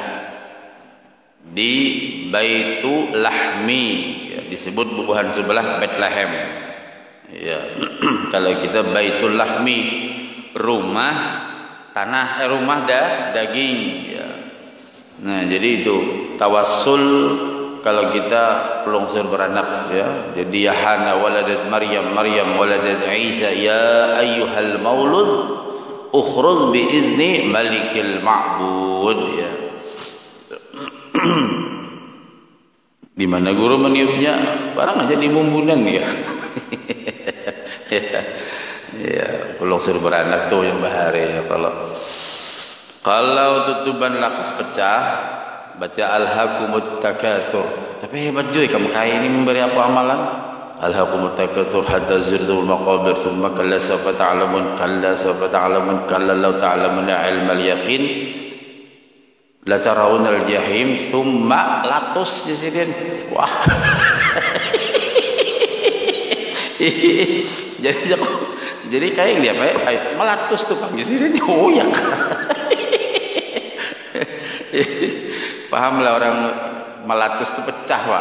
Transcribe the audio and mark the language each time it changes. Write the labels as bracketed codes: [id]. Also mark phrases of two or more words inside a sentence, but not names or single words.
[bjn] Di Baitul Lahmi ya, disebut bubuhan sebelah Bethlehem. Ya, kalau kita Baitul Lahmi, rumah tanah, rumah daging. Ya. Nah, jadi itu tawassul kalau kita pelungsur beranak. Ya, jadi [ar] يا حنة ولدت مريم، مريم ولدت عيسى، يا أيها المولود اخرج بإذن الملك المعبود. [bjn] Ya. Di mana guru meniupnya? Barang aja di Mumbunan ya. Ya, pelungsur beranak tuh yang bahari ya. Kalau tutupan lakas pecah, baca [ar] ألهاكم التكاثر. [bjn] Tapi hebat juga kamu kaya ini memberi apa amalan? [ar] ألهاكم التكاثر حتى زرتم المقابر ثم كلا سوف تعلمون كلا سوف تعلمون كلا لو تعلمون علم اليقين لترون الجحيم ثم [bjn] latus di sini. Wah. Jadi kayak dia apa? Melatus tuh Pak. Jadi dia oyak. Pahamlah orang melatus itu pecah Pak.